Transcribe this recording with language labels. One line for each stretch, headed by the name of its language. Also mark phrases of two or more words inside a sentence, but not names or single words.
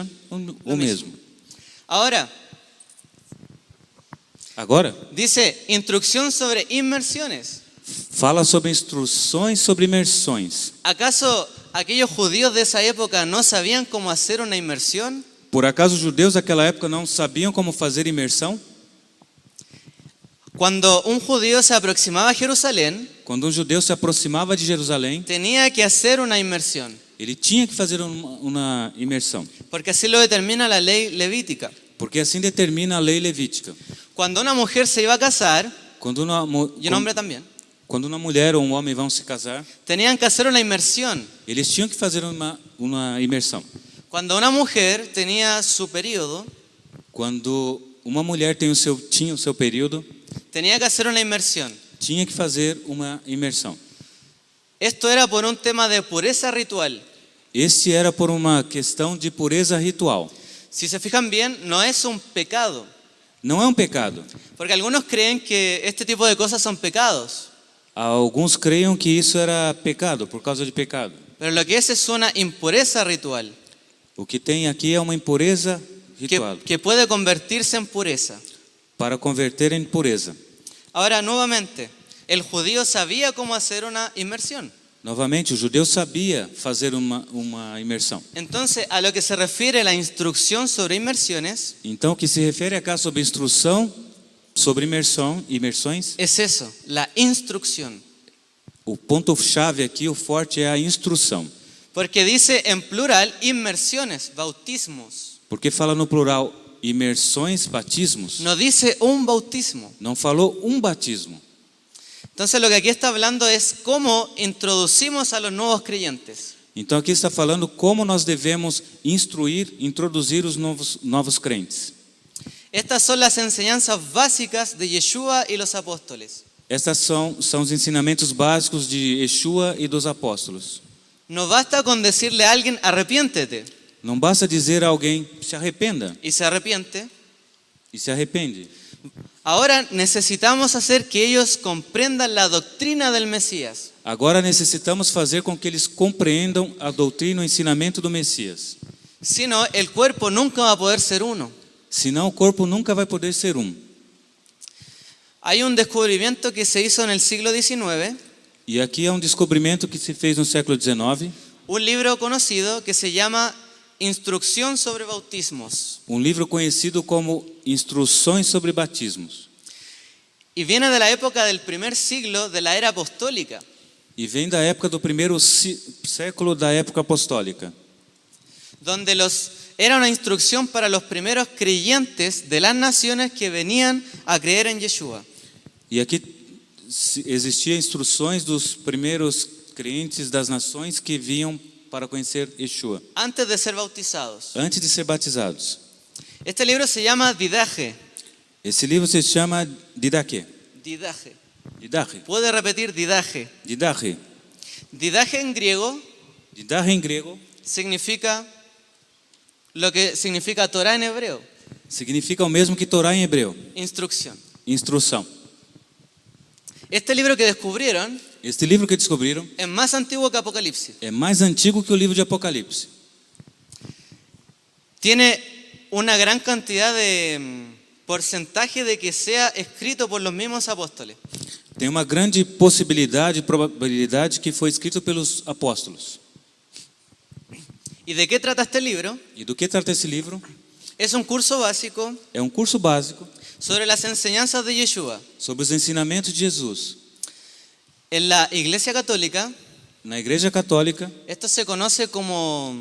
Portuguese: imersão, o
Spanish: Lo
Portuguese: mesmo.
Spanish: Ahora,
Portuguese: Agora,
Spanish: dice instrucción sobre inmersiones.
Portuguese: fala sobre instruções sobre imersões.
Spanish: ¿Acaso aquellos judíos de esa época no sabían cómo hacer una inmersión?
Portuguese: Por acaso os judeus daquela época não sabiam como fazer imersão?
Spanish: Cuando un judío se aproximaba a Jerusalén,
Portuguese: Quando um judeu se aproximava de Jerusalém,
Spanish: tenía que hacer una inmersión,
Portuguese: ele tinha que fazer uma imersão,
Spanish: porque así lo determina la ley levítica.
Portuguese: porque assim determina a lei levítica.
Spanish: Cuando una mujer se iba a casar,
Portuguese: Quando
Spanish: y un hombre también,
Portuguese: quando uma mulher ou um homem vão se casar,
Spanish: tenían que hacer una inmersión.
Portuguese: eles tinham que fazer uma imersão.
Spanish: Cuando una mujer tenía su periodo,
Portuguese: Quando uma mulher tinha o seu período,
Spanish: tenía que hacer una inmersión.
Portuguese: tinha que fazer uma imersão.
Spanish: Esto era por un tema de pureza ritual.
Portuguese: Este era por uma questão de pureza ritual.
Spanish: Si se fijan bien, no es un pecado,
Portuguese: Não é um pecado.
Spanish: porque algunos creen que este tipo de cosas son pecados,
Portuguese: Alguns creiam que isso era pecado, por causa de pecado.
Spanish: pero lo que es una impureza ritual,
Portuguese: O que tem aqui é uma impureza ritual,
Spanish: que puede convertirse en pureza.
Portuguese: para converter em pureza.
Spanish: Ahora, nuevamente, el judío sabía cómo hacer una inmersión.
Portuguese: Novamente, o judeu sabia fazer uma imersão.
Spanish: Entonces, a lo que se refiere la instrucción sobre inmersiones,
Portuguese: Então, o que se refere acá sobre instrução, sobre imersões,
Spanish: es eso, la instrucción.
Portuguese: o ponto-chave aqui, o forte, é a instrução.
Spanish: Porque dice en plural inmersiones, bautismos.
Portuguese: Porque fala no plural imersões, batismos,
Spanish: No dice un bautismo.
Portuguese: não falou um batismo.
Spanish: Entonces lo que aquí está hablando es cómo introducimos a los nuevos creyentes.
Portuguese: Então aqui está falando como nós devemos introduzir os novos crentes.
Spanish: Estas son las enseñanzas básicas de Yeshua y los apóstoles.
Portuguese: Estes são os ensinamentos básicos de Yeshua e dos apóstolos.
Spanish: No basta con decirle a alguien arrepiéntete
Portuguese: Não basta dizer a alguém se arrependa
Spanish: y se arrepiente.
Portuguese: e se arrepende.
Spanish: Ahora necesitamos hacer que ellos comprendan la doctrina del Mesías.
Portuguese: Agora necessitamos fazer com que eles compreendam a doutrina e o ensinamento do Messias.
Spanish: Si no, el cuerpo nunca va a poder ser uno.
Portuguese: Senão o corpo nunca vai poder ser um.
Spanish: Hay un descubrimiento que se hizo en el siglo XIX,
Portuguese: E aqui é um descobrimento que se fez no século XIX,
Spanish: un libro conocido que se llama Instrucción sobre Bautismos.
Portuguese: um livro conhecido como Instruções sobre Batismos.
Spanish: Y viene de la época del primer siglo de la era apostólica,
Portuguese: E vem da época do primeiro século da época apostólica,
Spanish: donde era una instrucción para los primeros creyentes de las naciones que venían a creer en Yeshua.
Portuguese: e aqui existiam instruções dos primeiros crentes das nações que vinham para conhecer Yeshua,
Spanish: Antes de ser bautizados.
Portuguese: antes de ser batizados.
Spanish: Este libro se llama Didache.
Portuguese: Esse livro se chama Didache.
Spanish: Didache.
Portuguese: Didache.
Spanish: Puede repetir Didache.
Portuguese: Didache.
Spanish: Didache en griego
Portuguese: Didache em grego
Spanish: significa lo que significa Torah en hebreo,
Portuguese: significa o mesmo que Torá em hebreu,
Spanish: instrucción.
Portuguese: instrução.
Spanish: Este libro que descubrieron
Portuguese: Este livro que descobriram
Spanish: es más antiguo que Apocalipsis.
Portuguese: é mais antigo que o livro de Apocalipse.
Spanish: Tiene una gran cantidad de porcentaje de que sea escrito por los mismos apóstoles.
Portuguese: Tem uma grande possibilidade, probabilidade que foi escrito pelos apóstolos.
Spanish: ¿Y de qué trata este libro?
Portuguese: E do que trata esse livro?
Spanish: Es un curso básico
Portuguese: É um curso básico
Spanish: sobre las enseñanzas de Yeshua.
Portuguese: sobre os ensinamentos de Jesus.
Spanish: En la Iglesia Católica,
Portuguese: Na Igreja Católica,
Spanish: esto se conoce como